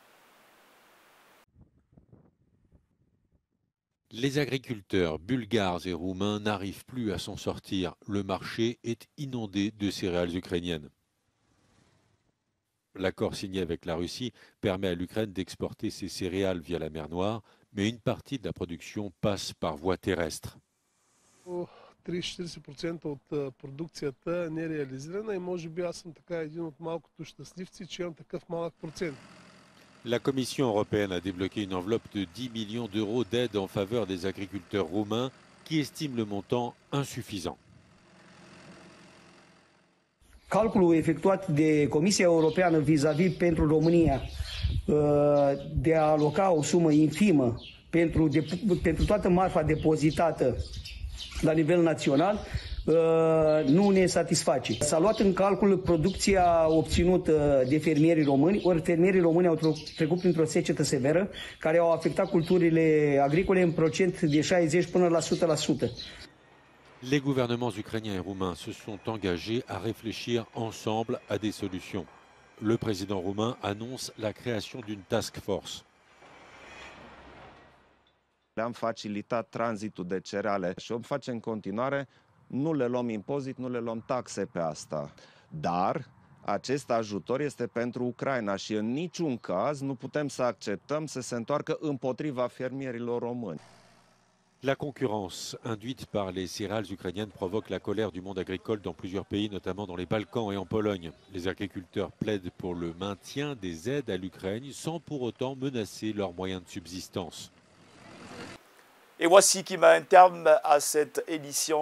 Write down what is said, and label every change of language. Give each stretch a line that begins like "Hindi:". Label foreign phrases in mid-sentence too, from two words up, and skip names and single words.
French: Les agriculteurs bulgares et roumains n'arrivent plus à s'en sortir. Le marché est inondé de céréales ukrainiennes. L'accord signé avec la Russie permet à l'Ukraine d'exporter ses céréales via la mer Noire, mais une partie de la production passe par voie terrestre.
Bulgarian: 30-40% от продукцията не е реализирана и може би аз съм така един от малкото щастливци, че имам такъв малък процент.
French: La Commission européenne a débloqué une enveloppe de 10 millions d'euros d'aide en faveur des agriculteurs roumains qui estiment le montant insuffisant.
Romanian: Calculul efectuat de Comisia Europeană vis-a-vis pentru România de a aloca o sumă infimă pentru toată marfa depozitată la nivel național nu ne satisface. S-a luat în calcul producția obținută de fermierii români, ori fermierii români au trecut printr-o secetă severă care au afectat culturile agricole în procent de 60 până la 100%.
French: Les gouvernements ukrainiens et roumains se sont engagés à réfléchir ensemble à des solutions. Le président roumain annonce la création d'une
English: task force.
Romanian: Le-am facilitat tranzitul de cereale și o face în continuare. Nu le luăm impozit, nu le luăm taxe pe asta. Dar acest ajutor este pentru Ucraina și în niciun caz nu putem să acceptăm să se întoarcă împotriva fermierilor români.
French: La concurrence induite par les céréales ukrainiennes provoque la colère du monde agricole dans plusieurs pays, notamment dans les Balkans et en Pologne. Les agriculteurs plaident pour le maintien des aides à l'Ukraine sans pour autant menacer leurs moyens de subsistance. Et voici qui met un terme à cette édition.